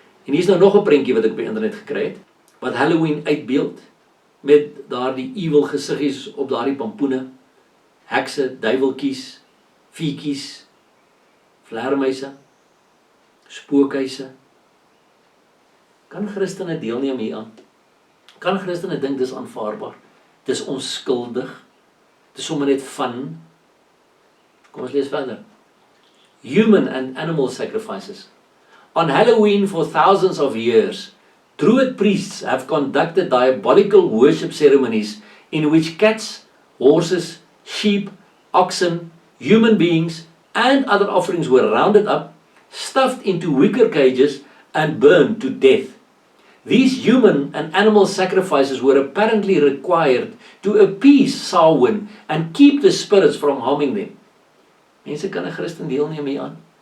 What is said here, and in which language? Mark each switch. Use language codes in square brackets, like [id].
[af] En hier is nou nog 'n prentjie wat ek op die internet gekry het, wat Halloween uitbeeld, met daardie evil gesiggies op daardie pampoene, hekse, duiweltjies, viekies, vleermuise, spookhuise. Kan Christene deelneem hieraan? Kan Christene dink dis aanvaarbaar? Dis onskuldig? Dis sommer net van? Kom ons lees verder. [en] Human and animal sacrifices. On Halloween for thousands of years, Druid priests have conducted diabolical worship ceremonies in which cats, horses, sheep, oxen, human beings, and other offerings were rounded up, stuffed into wicker cages, and burned to death. These human and animal sacrifices were apparently required to appease Samhain and keep the spirits from harming them. [af] Mense, kan 'n Christen deelneem hieraan?